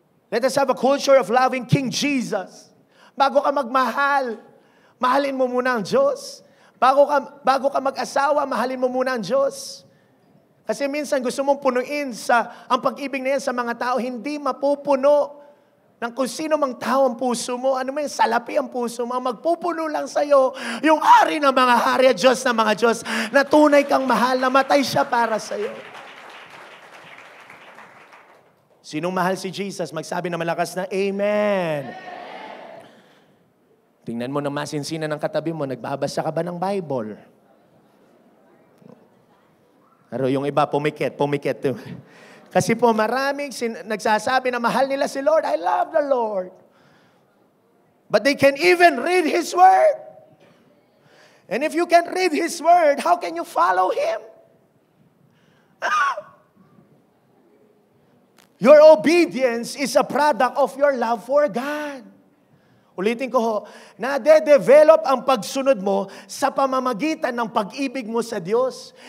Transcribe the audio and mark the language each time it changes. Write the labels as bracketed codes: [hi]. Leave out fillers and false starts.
[en] Let us have a culture of loving King Jesus. [tl] Bago ka magmahal, mahalin mo muna ang Diyos. Bago ka mag-asawa, mahalin mo muna ang Diyos. Kasi minsan gusto mong punuin ang pag-ibig na yan sa mga tao, hindi mapupuno ng kung sino mang tao ang puso mo. Ano man yung salapi ang puso mo, magpupuno lang sa'yo yung hari ng mga hari at Diyos ng mga Diyos na tunay kang mahal, na matay siya para sa'yo. Sinong mahal si Jesus? Magsabi na malakas na, Amen. Tingnan mo na masinsinan ng katabi mo, nagbabasa ka ba ng Bible? Pero yung iba, pumikit. Kasi po maraming nagsasabi na mahal nila si Lord. [en] I love the Lord. But they can even read His Word. And if you can read His Word, how can you follow Him? Your obedience is a product of your love for God. [tl] Ulitin ko ho, nade-develop ang pagsunod mo sa pamamagitan ng pag-ibig mo sa Diyos.